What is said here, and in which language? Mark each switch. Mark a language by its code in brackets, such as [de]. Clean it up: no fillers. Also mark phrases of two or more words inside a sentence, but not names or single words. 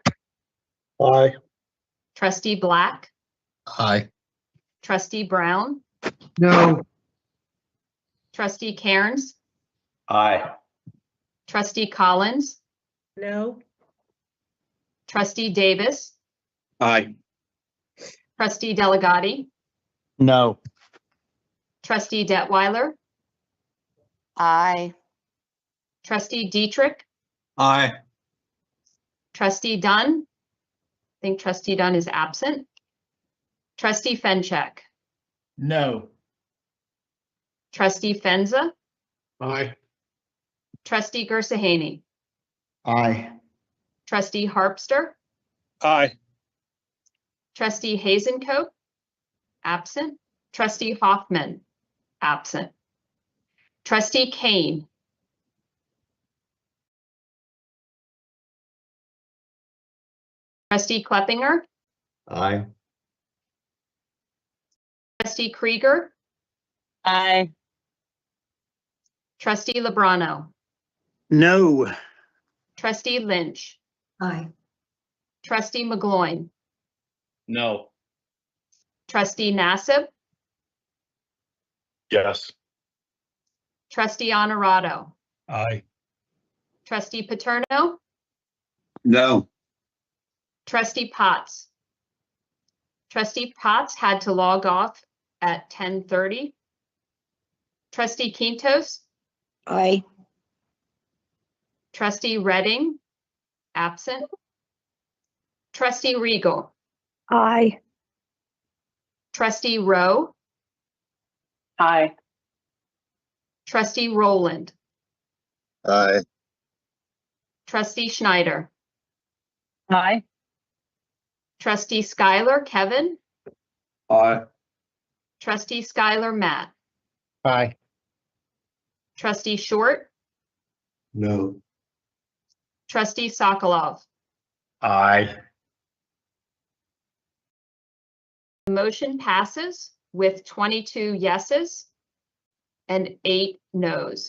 [en] Aye. Trustee Black, Aye. Trustee Brown, No. Trustee Cairns, Aye. Trustee Collins, No. Trustee Davis, Aye. Trustee Delegati, No. Trustee Detweiler, Aye. Trustee Dietrich, Aye. Trustee Dunn. I think Trustee Dunn is absent. Trustee Fenchek, No. Trustee Fenza, Aye. Trustee Gersahaney, Aye. Trustee Harpster, Aye. Trustee Hazencoat, absent. Trustee Hoffman, absent. Trustee Kane, Trustee Kleppinger, Aye. Trustee Krieger, Aye. Trustee Lebrano, No. Trustee Lynch, Aye. Trustee McGloin, No. Trustee Nassib, Yes. Trustee Honorado, Aye. Trustee Paterno, No. Trustee Potts. Trustee Potts had to log off at 10:30. Trustee Quintos, Aye. Trustee Redding, absent. Trustee Regal, Aye. Trustee Rowe, Aye. Trustee Rowland, Aye. Trustee Schneider, Aye. Trustee Schuyler Kevin, Aye. Trustee Schuyler Matt, Aye. Trustee Short, No. Trustee Sokolov. Aye. The motion passes with 22 yeses and 8 nos.